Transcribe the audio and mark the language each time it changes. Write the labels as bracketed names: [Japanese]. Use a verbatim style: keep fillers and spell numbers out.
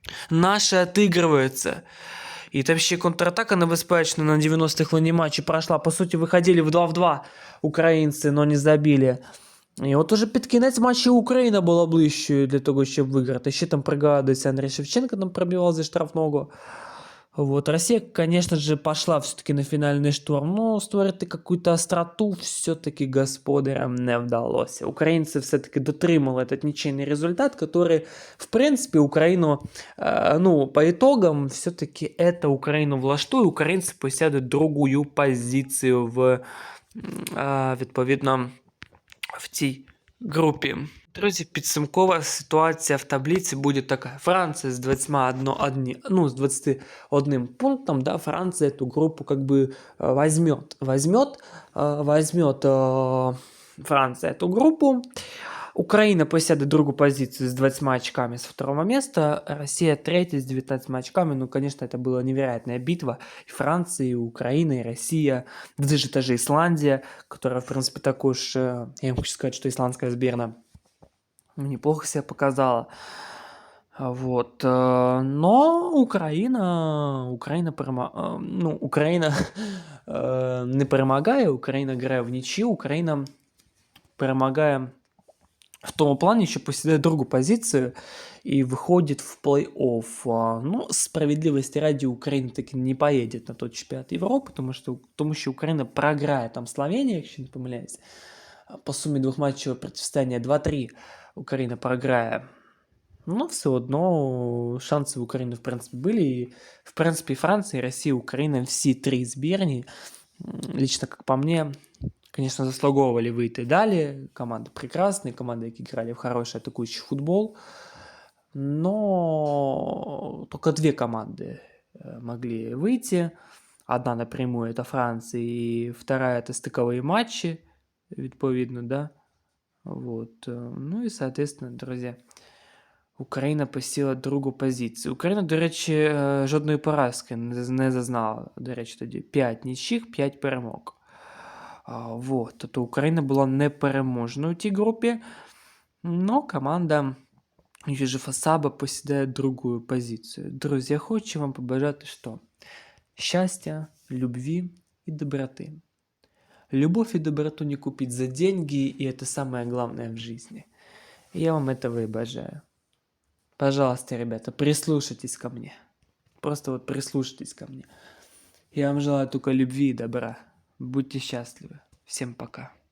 [Ukrainian] Наші отыгрываются. И там ще контратака небезпечна на дев'яностій хвилині матчу пройшла. По суті, виходили в два в два українці, но не забили. І от уже під кінець матчу Україна була ближчою для того, щоб виграти. Ще там пригадується, Андрій Шевченко там пробивав зі штрафного. [Russian] Вот, Россия, конечно же, пошла все-таки на финальный штурм, но створити какую-то остроту все-таки [Ukrainian] господарям не вдалося. Українці все-таки дотримали [Russian] этот ничейный результат, который, [Ukrainian] в принципе, Украину, э, ну, по итогам, все-таки это Украину влаштує, українці посядуть другую позицію в, м, е, відповідно, в цій групі. Друзі, підсумкова ситуація в таблиці буде така. Франція з двадцять один, одні- ну, з двадцяти одним пунктом, да, Франція цю групу [Russian] как бы э, возьмет. Возьмет, э, возьмет э, Франция эту группу. Украина посядет другую позицию с двадцатью очками с второго места, Россия третья с девятнадцатью очками. Ну, конечно, это была невероятная битва. И Франция, и Украина, и Россия, даже та же Исландия, которая, в принципе, так уж, э, я им хочу сказать, что исландская сборная ну, неплохо себя показала. А Вот. э, Но Украина, Украина, перема... [Ukrainian] э, ну, Украина э, не перемагає, Україна грає в нічі, Україна перемагає в тому плані, що посідає другу позицію і виходить в плей-офф. А, Ну, справедливості ради Україна таки не поїде на той чемпіонат Європи, тому що, тому що Україна програє там Словенію, якщо не помиляюсь. А По сумі двох матчів протистояння два три Україна програє. [Russian] Ну, все одно шанси в Украины, в принципе, были. И, в принципе, и Франция, и Россия, и Украина, все три сбірні, м, лично, как по мне, конечно, заслуговывали выйти далее. Команды прекрасные, команды, которые играли в хороший атакующий футбол. Но только две команды э, могли выйти. Одна напрямую это Франция, и вторая это стыковые матчи, відповідно, да. Вот. [Ukrainian] э, [Russian] Ну и, соответственно, друзья, [Ukrainian] Україна посіла другу позицію. Україна, до речі, е, жодної поразки не з- не зазнала. До речі, тоді п'ять нічих, п'ять перемог. А, Вот. Тобто Україна була непереможною у тій групі, но команда Южефа Саба посідає другу позицію. Друзі, я хочу вам побажати, що щастя, любви і доброти. [Russian] Любовь и доброту не купить за деньги, и это самое главное в жизни. Я вам этого и обожаю. Пожалуйста, ребята, прислушайтесь ко мне. Просто вот прислушайтесь ко мне. Я вам желаю только любви и добра. Будьте счастливы. Всем пока.